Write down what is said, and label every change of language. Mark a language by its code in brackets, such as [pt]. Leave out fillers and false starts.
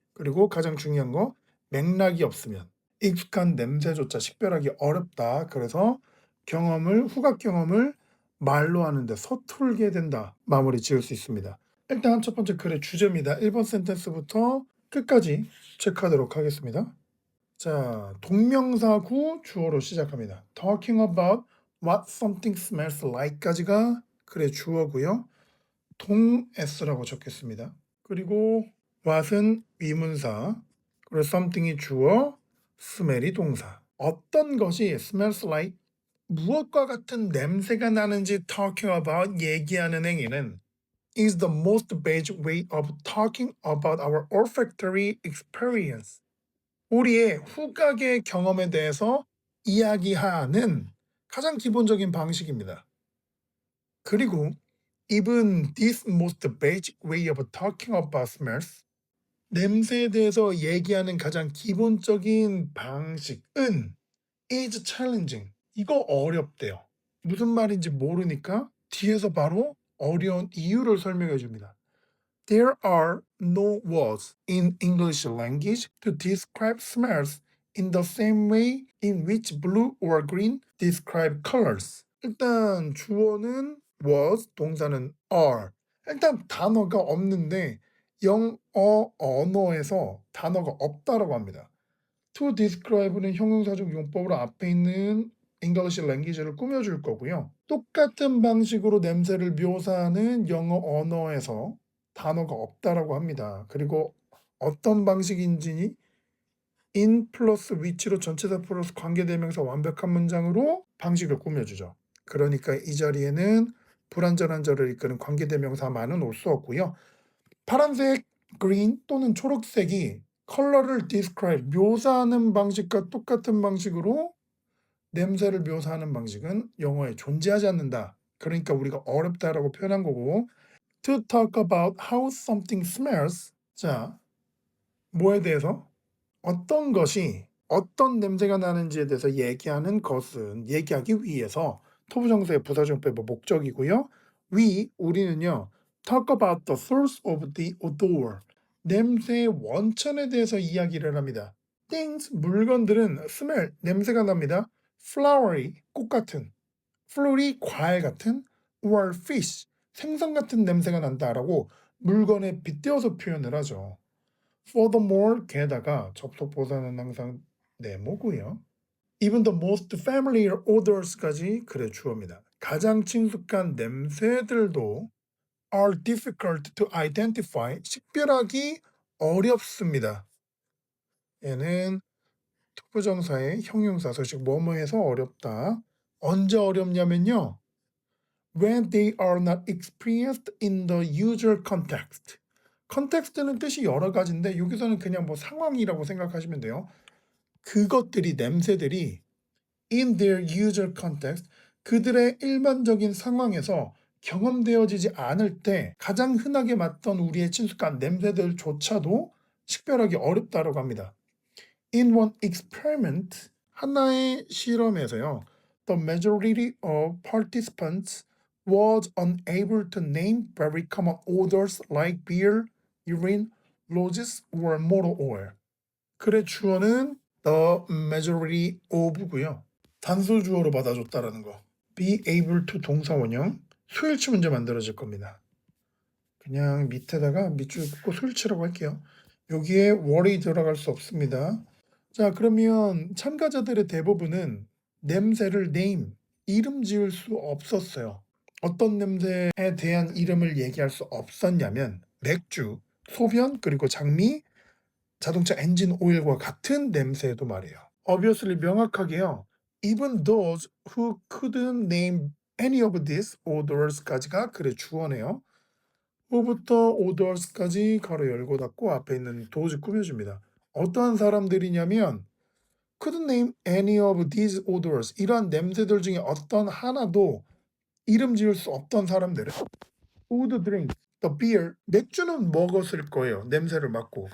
[ko] 그리고 가장 중요한 거, 맥락이 없으면, 익숙한 냄새조차 식별하기 어렵다. 그래서 후각 경험을 말로 하는데 서툴게 된다. 마무리 지을 수 있습니다. 일단 첫 번째 글의 주제입니다. 1번 센텐스부터 끝까지 체크하도록 하겠습니다. 자, 동명사구 주어로 시작합니다. [en] Talking about what something smells like [ko] 까지가 글의 주어고요. 동-s라고 적겠습니다. 그리고 what은 위문사, 그리고 something이 주어, smell이 동사. [en] 어떤 것이 smells like, [ko] 무엇과 같은 냄새가 나는지 [en] talking about, [ko] 얘기하는 행위는 [en] is the most basic way of talking about our olfactory experience. [ko] 우리의 후각의 경험에 대해서 이야기하는 가장 기본적인 방식입니다. [en] 그리고 even this most basic way of talking about smells, [ko] 냄새에 대해서 얘기하는 가장 기본적인 방식은 [en] is challenging. [ko] 이거 어렵대요. 무슨 말인지 모르니까 뒤에서 바로 어려운 이유를 설명해 줍니다. [en] There are no words in English language to describe smells in the same way in which blue or green describe colors. [ko] 일단 주어는 was, 동사는 are. 일단 단어가 없는데 영어 언어에서 단어가 없다라고 합니다. To describe는 형용사적 용법으로 앞에 있는 English language를 꾸며줄 거고요. 똑같은 방식으로 냄새를 묘사하는 영어 언어에서 단어가 없다라고 합니다. 그리고 어떤 방식인지 in 플러스 위치로 전치사 플러스 관계대명사 완벽한 문장으로 방식을 꾸며주죠. 그러니까 이 자리에는 불완전한 절을 이끄는 관계대명사만은 올 수 없고요. 파란색, green 또는 초록색이 컬러를 describe, 묘사하는 방식과 똑같은 방식으로 냄새를 묘사하는 방식은 영어에 존재하지 않는다. 그러니까 우리가 어렵다라고 표현한 거고, [en] to talk about how something smells. [ko] 자, 뭐에 대해서? 어떤 것이 어떤 냄새가 나는지에 대해서 얘기하는 것은 얘기하기 위해서 토부정사의 부사정법의 목적이고요. 우리는요. [en] talk about the source of the odor. [ko] 냄새의 원천에 대해서 이야기를 합니다. things, 물건들은 smell, 냄새가 납니다. flowery, 꽃 같은, fruity, 과일 같은, or fish, 생선 같은 냄새가 난다라고 물건에 빗대어서 표현을 하죠. Furthermore, 게다가 접속보사는 항상 네모고요. [en] Even the most familiar odors [ko] 까지 그래 주어입니다. 가장 친숙한 냄새들도 [en] are difficult to identify, [ko] 식별하기 어렵습니다. 얘는 투부정사의 형용사 소식 뭐뭐해서 어렵다. 언제 어렵냐면요. [en] When they are not experienced in the usual context. [ko] 컨텍스트는 뜻이 여러 가지인데 여기서는 그냥 뭐 상황이라고 생각하시면 돼요. 그것들이 냄새들이 [en] in their usual context, [ko] 그들의 일반적인 상황에서 경험되어지지 않을 때 가장 흔하게 맡던 우리의 친숙한 냄새들조차도 식별하기 어렵다고 합니다. [en] In one experiment, [ko] 하나의 실험에서요, [en] the majority of participants was unable to name very common odors like beer, urine, roses, or motor oil. [ko] 그래 주어는 the majority of고요. 단수 주어로 받아줬다라는 거. be able to 동사 원형 수일치 문제 만들어질 겁니다. 그냥 밑에다가 밑줄 긋고 수일치라고 할게요. 여기에 worry 들어갈 수 없습니다. 자, 그러면 참가자들의 대부분은 냄새를 name, 이름 지을 수 없었어요. 어떤 냄새에 대한 이름을 얘기할 수 없었냐면 맥주, 소변, 그리고 장미, 자동차 엔진 오일과 같은 냄새도 말이에요. Obviously 명확하게요. [en] Even those who couldn't name any of these odors [ko] 까지가 그래 주어네요. 후부터 odors까지 가로 열고 닫고 앞에 있는 those 꾸며줍니다. 어떠한 사람들이냐면 [en] couldn't name any of these odors, [ko] 이러한 냄새들 중에 어떤 하나도 이름 지을 수 없던 사람들은 [en] would drink the beer, [ko] 맥주는 먹었을 거예요. 냄새를 맡고.